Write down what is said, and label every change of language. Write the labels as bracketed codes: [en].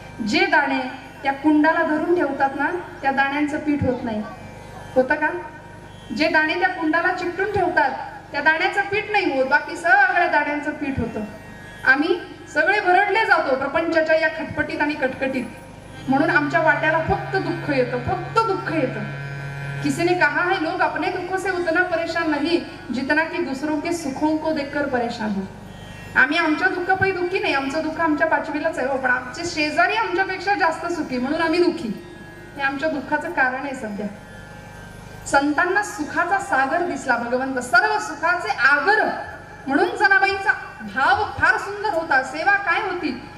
[mr] जे दाणे त्या कुंडाला धरून ठेवतात ना त्या दाण्यांचं पीठ होत नाही. होतं का? जे दाणे त्या कुंडाला चिकटून ठेवतात त्या दाण्याचं पीठ नाही होत, बाकी सगळ्या दाण्यांचं पीठ होतं. आम्ही सगळे भरडले जातो प्रपंचाच्या या खटपटीत आणि कटकटीत. म्हणून आमच्या वाट्याला फक्त दुःख येतं, फक्त दुःख येतं. [hi] किसी ने कहा है लोग अपने दुखों से उतना परेशान नहीं जितना कि दूसरों के सुखों को देखकर परेशान हो. [mr] आम्ही आमच्या दुःखापायी दुःखी नाही, आमचं दुःख आमच्या पाचवीलाच आहे हो, पण आमचे शेजारी आमच्यापेक्षा जास्त सुखी म्हणून आम्ही दुःखी. हे आमच्या दुःखाचं कारण आहे सध्या. संतांना सुखाचा सागर दिसला भगवंत, सर्व सुखाचे आगर. म्हणून जनाबाईंचा भाव फार सुंदर होता. सेवा काय होती?